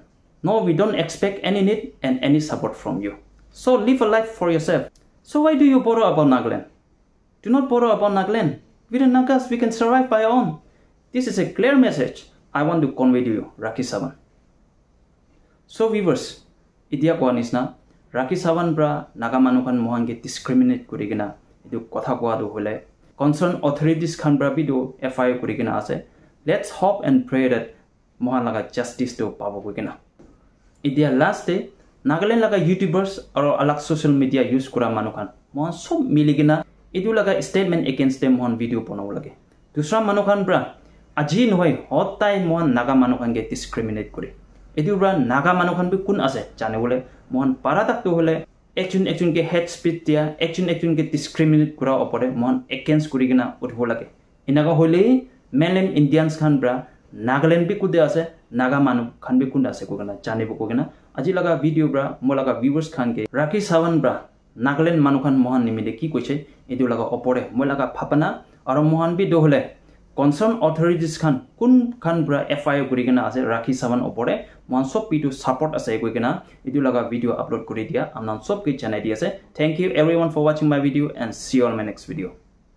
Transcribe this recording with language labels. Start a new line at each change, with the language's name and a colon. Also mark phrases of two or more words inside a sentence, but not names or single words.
English: No, we don't expect any need and any support from you. So live a life for yourself. So why do you bother about Nagaland? Do not bother about Nagaland. We the Nagas, we can survive by our own. This is a clear message I want to convey to you, Rakhi Sawan. So viewers,
Naga Pidgin: idia koa nisna Rakhi Sawan bra naga manukan mohange discriminate kurigina idu kotha koa do hole
English: concerned authorities
Naga Pidgin: khan bra bi do FIR kurigina ase.
English: Let's hope and pray that
Naga Pidgin: mohan laga justice do pabo kurigina. Idia last day Nagaland laga YouTubers or alak
English: social media
Naga Pidgin: use kura manukan mohan sob miligina idu laga statement against them mohan video bonaw lage. Dusra manukan bra aji noy hotai mohan naga manukan ge discriminate kuri. Edu bra naga manukan bi kun ase jane bole mohan paradak to hole ekjun ke
English: hate speech
Naga Pidgin: dia ekjun ke discriminate kura opore mohan against kuri gina utho lage. Inaga hole
English: mainland Indians
Naga Pidgin: khan bra Nagaland bi kude ase naga manu khan bi kun ase ko gana jane bo ko gana aji laga video bra molaga viewers khan ke Rakhi Sawan bra Nagaland manu khan mohan nimile ki koise edu laga opore molaga phapana aro mohan bi do hole
English: concerned authorities
Naga Pidgin: khan kun khan bra FIR kurigena ase Rakhi Sawan opore mon sob pitu support ase koigena edu laga video upload kuri dia amnan sob ke janai di ase.
English: Thank you everyone for watching my video and see you on my next video.